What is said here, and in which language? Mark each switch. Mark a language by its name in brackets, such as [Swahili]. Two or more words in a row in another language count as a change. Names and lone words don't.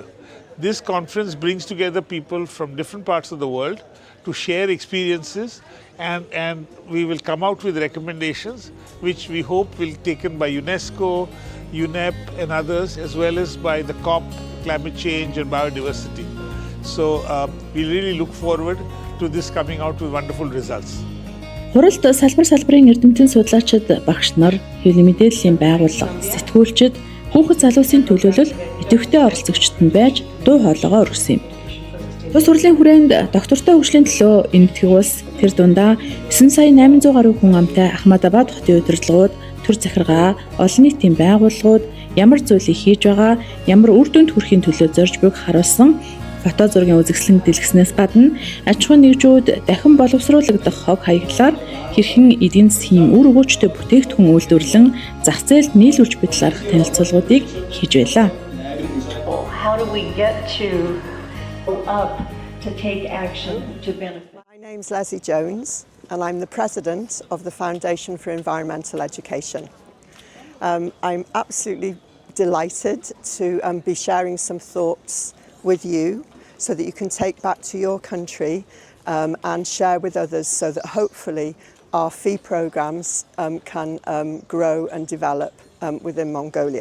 [English] This conference brings together people from different parts of the world to share experiences, and we will come out with recommendations which we hope will be taken by UNESCO, UNEP and others, as well as by the COP, Climate Change and Biodiversity. So we really look forward to this coming out with wonderful results. [Mongolian] Хуралд салбарын эрдэмтэн судлаачид, багш нар, хэвлэл мэдээллийн байгууллага, сэтгүүлчид, хүүхэд залуусын төлөөлөл идэвхтэй оролцогчид нь байж дуу хоолойгоо өргөсөн юм. Тус хурлын хүрээнд доктортой хөгжлийн төлөө Энэтхэг улс тэр дундаа 9,800 гаруй хүн амтай Ахмадабад хотын удирдлагууд, төр захиргаа, олон нийтийн байгууллагууд ямар зүйлийг хийж байгаа, ямар үр дүнд хүрэхин төлөө зорж буйг харуулсан фото зургийн үзэсгэлэн дэлгэснээс гадна аж ахуйн нэгжүүд дахин боловсруулагдах хог хаяглалаар хэрхэн эдийн засгийн үр өгөөжтэй бүтээгдэхүүн үйлдвэрлэн зах зээлд нийлүүлж буй талаарх танилцуулгуудыг хийж байлаа. [English] My name is Leslie Jones and I'm the president of the Foundation for Environmental Education. I'm absolutely delighted to be sharing some thoughts with you so that you can take back to your country and share with others so that hopefully our fee programs can grow and develop within Mongolia.